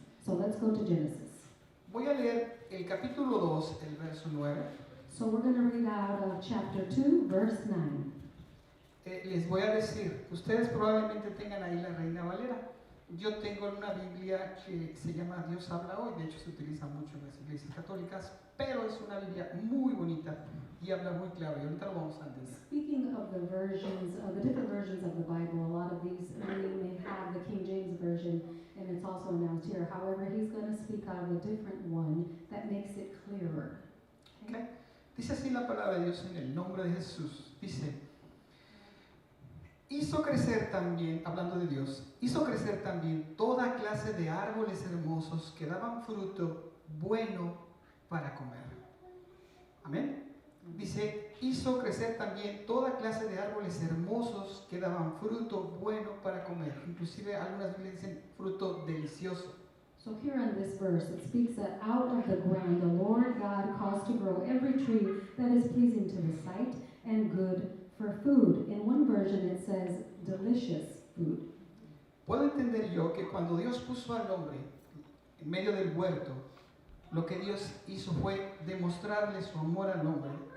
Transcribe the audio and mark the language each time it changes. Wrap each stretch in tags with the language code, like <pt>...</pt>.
<en>go to Genesis.</en> <es>Voy a leer el capítulo 2, el verso 9.</es> <en>So we're going to read out of chapter 2, verse 9.</en> <es>Les voy a decir, ustedes probablemente tengan ahí la Reina Valera. Yo tengo una Biblia que se llama Dios habla hoy, de hecho se utiliza mucho en las iglesias católicas, pero es una Biblia muy bonita y habla muy claro, y ahorita lo vamos a entender.</es> <en>Speaking of the versions, of the different versions of the Bible, a lot of these may have the King James Version, and it's also announced here. However, he's going to speak out of a different one that makes it clearer. Okay.</en> <es>Dice así la palabra de Dios en el nombre de Jesús. Dice, hizo crecer también, hablando de Dios, hizo crecer también toda clase de árboles hermosos que daban fruto bueno para comer. Amén. Dice, hizo crecer también toda clase de árboles hermosos que daban fruto bueno para comer. Inclusive algunas Biblias dicen fruto delicioso.</es> <en>So here in this verse, it speaks that out of the ground the Lord God caused to grow every tree that is pleasing to the sight and good for food. In one version it says delicious food.</en> <es>Puedo entender yo que cuando Dios puso al hombre en medio del huerto, lo que Dios hizo fue demostrarle su amor al hombre.</es>